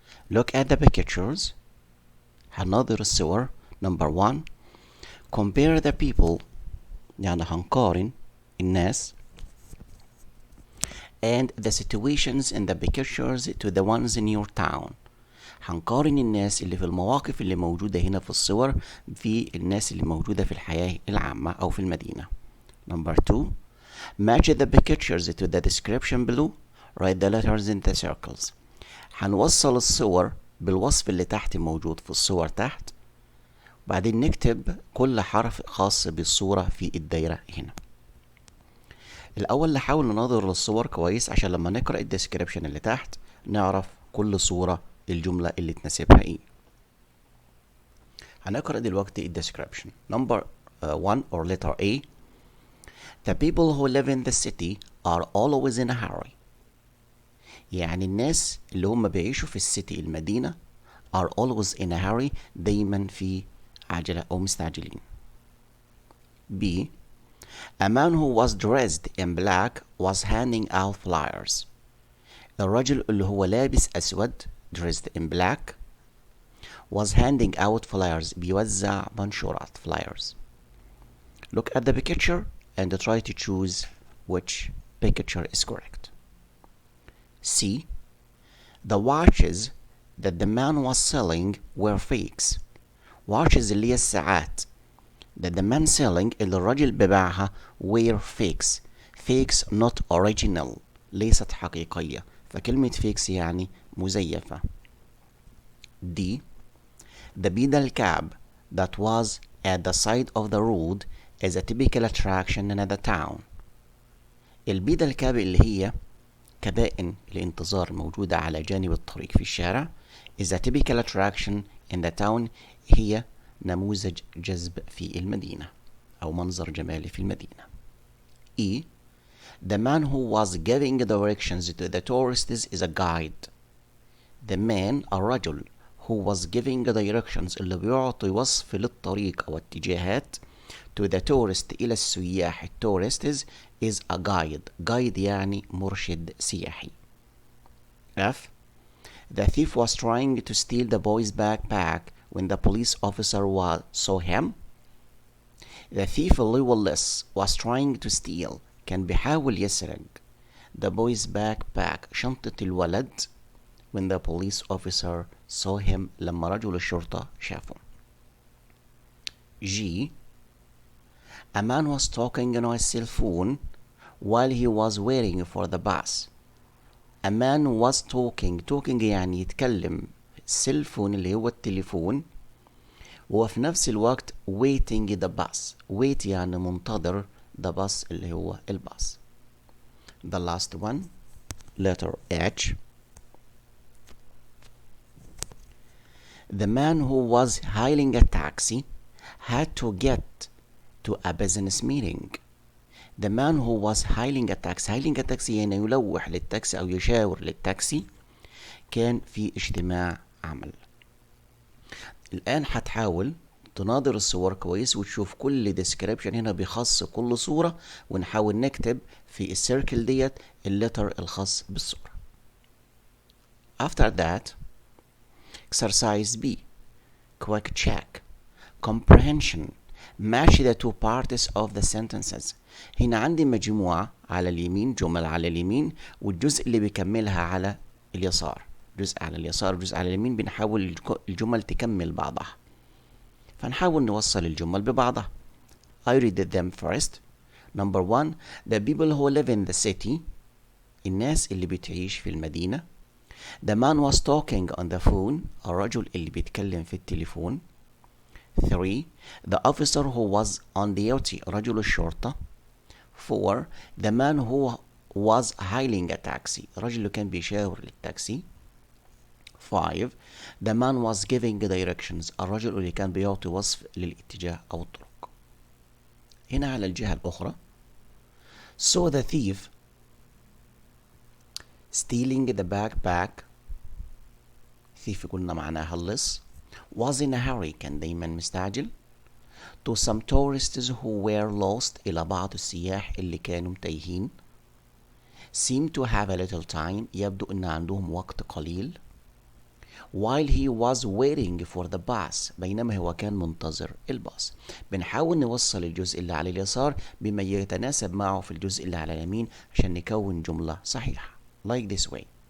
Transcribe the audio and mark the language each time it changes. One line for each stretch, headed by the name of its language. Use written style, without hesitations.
English: Look at the pictures.
Arabic: هننظر الصور.
English: Number 1. Compare the people.
Arabic: يعني هنقارن الناس
English: and the situations in the pictures to the ones in your town.
Arabic: هنقارن الناس اللي في المواقف اللي موجودة هنا في الصور في الناس اللي موجودة في الحياة العامة أو في المدينة.
English: Number 2. Match the pictures to the description below. Write the letters in the circles.
Arabic: هنوصل الصور بالوصف اللي تحت موجود في الصور تحت. بعدين نكتب كل حرف خاص بالصورة في الدايرة هنا. الأول نحاول ننظر للصور كويس عشان لما نقرأ الديسكريبشن اللي تحت نعرف كل صورة الجملة اللي تناسبها ايه. هنقرأ دلوقتي الديسكريبشن.
English: Number 1 or letter A. The people who live in the city are always in a hurry.
Arabic: يعني الناس اللي هم بيعيشوا في السيتي المدينة
English: are always in a hurry
Arabic: دايما في عجلة أو مستعجلين.
English: B. A man who was dressed in black was handing out flyers.
Arabic: الرجل اللي هو لابس أسود
English: dressed in black was handing out flyers
Arabic: بيوزع منشورات
English: flyers. Look at the picture and try to choose which picture is correct. C. The watches that the man was selling were fakes. Watches
Arabic: اللي هي الساعات
English: that the man selling
Arabic: اللي الرجل بباعها
English: were fakes. Fakes not original
Arabic: ليست حقيقية. فكلمة fakes يعني مزيفة.
English: D. The pedal cab that was at the side of the road is a typical attraction in the town.
Arabic: البيدال كاب اللي هي كبائن الانتظار موجودة على جانب الطريق في الشارع
English: is a typical attraction in the town
Arabic: هي نموذج جذب في المدينة أو منظر جمالي في المدينة.
English: E. The man who was giving directions to the tourists is a guide. The man الرجل who was giving directions
Arabic: اللي بيعطي وصف للطريق أو اتجاهات
English: to the tourist
Arabic: إلى السياح
English: tourists is a guide.
Arabic: Guide يعني مرشد سياحي.
English: F. The thief was trying to steal the boy's backpack when the police officer saw him. The thief
Arabic: اللي هو اللص
English: was trying to steal
Arabic: كان بيحاول يسرق
English: the boy's backpack
Arabic: شنطة الولد
English: when the police officer saw him
Arabic: لما رجل الشرطة شافه.
English: G. A man was talking on his cell phone while he was waiting for the bus. A man was talking
Arabic: يعني يتكلم السيلفون اللي هو التليفون وفي نفس الوقت
English: waiting the bus.
Arabic: wait يعني منتظر
English: the bus
Arabic: اللي هو الباص.
English: The last one letter H. The man who was hailing a taxi had to get to a business meeting. The man who was hailing a taxi
Arabic: يعني يلوح للتاكسي أو يشاور للتاكسي كان في اجتماع عمل. الآن هتحاول تناظر الصور كويس وتشوف كل description هنا بيخص كل صورة ونحاول نكتب في السيركل ديت اللتر الخاص بالصورة.
English: After that exercise B. Quick check. Comprehension. Match the two parts of the sentences.
Arabic: هنا عندي مجموعة على اليمين جمل على اليمين والجزء اللي بيكملها على اليسار. جزء على اليسار وجزء على اليمين بنحاول الجمل تكمل بعضها. فنحاول نوصل الجمل ببعضها.
English: I read them first. Number 1. The people who live in the city.
Arabic: الناس اللي بتعيش في المدينة.
English: The man was talking on the phone.
Arabic: الرجل اللي بيتكلم في التليفون.
English: 3. The officer who was on duty.
Arabic: رجل الشرطة. 4.
English: The man who was hailing a taxi.
Arabic: الرجل اللي كان بيشاور للتاكسي.
English: 5. The man was giving directions.
Arabic: الرجل اللي كان بيعطي وصف للاتجاه أو الطرق. هنا على الجهة الأخرى.
English: So the thief stealing the backpack
Arabic: thief قلنا معناها اللص.
English: was in a hurry
Arabic: كان دايما مستعجل.
English: to some tourists who were lost
Arabic: إلى بعض السياح اللي كانوا تايهين.
English: seem to have a little time
Arabic: يبدو أن عندهم وقت قليل.
English: while he was waiting for the bus
Arabic: بينما هو كان منتظر الباص. بنحاول نوصل الجزء اللي على اليسار بما يتناسب معه في الجزء اللي على اليمين عشان نكون جملة صحيحة
English: like this way.